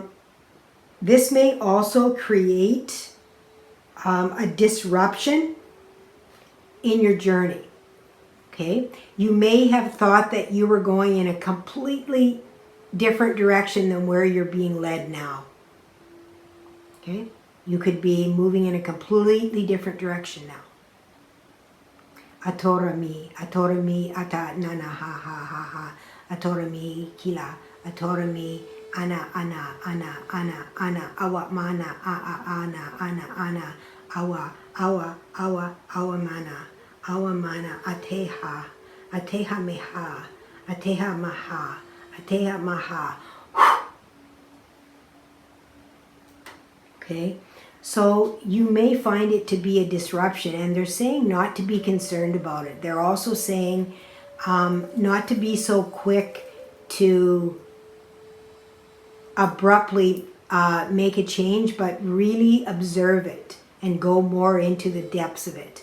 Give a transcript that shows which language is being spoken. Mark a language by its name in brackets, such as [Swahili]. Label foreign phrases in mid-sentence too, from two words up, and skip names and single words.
[English] This may also create a disruption in your journey. Okay? You may have thought that you were going in a completely different direction than where you're being led now. Okay? You could be moving in a completely different direction now. Atora mi, ata nana ha ha ha ha. Atora mi kila, atora mi ana awa mana ana awa mana ateha maha. Okay, so you may find it to be a disruption, and they're saying not to be concerned about it. They're also saying not to be so quick to abruptly make a change, but really observe it and go more into the depths of it.